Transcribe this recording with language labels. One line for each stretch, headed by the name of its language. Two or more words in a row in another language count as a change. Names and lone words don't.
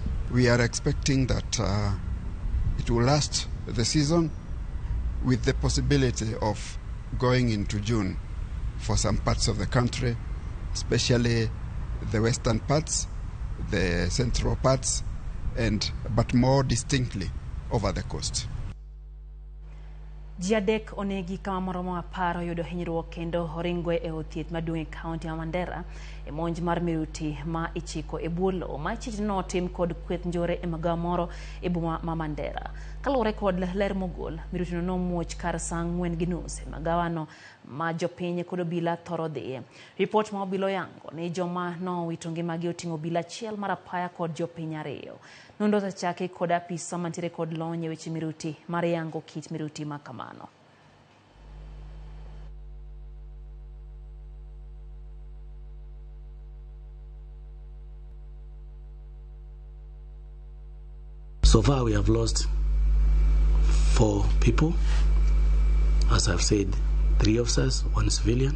English: We are expecting that it will last the season with the possibility of going into June for some parts of the country, especially the western parts, the central parts, but more distinctly over the coast.
Luo (Kenya and Tanzania): Jiadek onegi kama moromo aparo yudo hinyruok kendo oringwe e othieth maduong' e kaunti ya Mandera e monj mar miruti ma ichiko e bulo ma ichitno tim kod kweth njore e magawa moro e boma ma Mandera. Kaluwore kod ler mogol, miruti no nomuoch kar saa 4:30 e magawano ma jopiny kod obila thoro dhiye. Report ma obila yango ni joma no wito ngimagi oting'o obila achiel mar apaya kod jopiny 2. Nondo osechaki kod apisa mantiere kod lony e weche miruti mar yango kit miruti ma kamano.
English: So far we have lost 4 people. As I've said, 3 officers, 1 civilian.